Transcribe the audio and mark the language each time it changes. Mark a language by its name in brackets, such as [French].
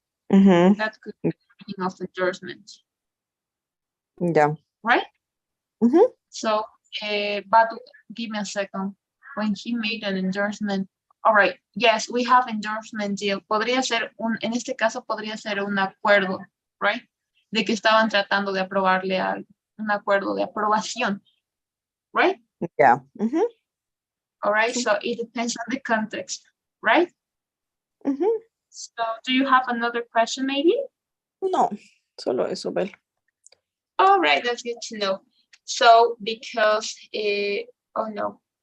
[English] That could be the meaning of endorsement. Yeah. Right? So, but give me a second. When he made an endorsement. All right. Yes, we have endorsement deal. [Spanish] Podría ser en este caso podría ser un acuerdo, [English] right? [Spanish] De que estaban tratando de aprobarle algo. Un acuerdo de aprobación, [English] right? Yeah. All right. So it depends on the context, right? So do you have another question maybe? [Spanish] No, solo eso, Bel. [English] All right, that's good to know. So because oh no.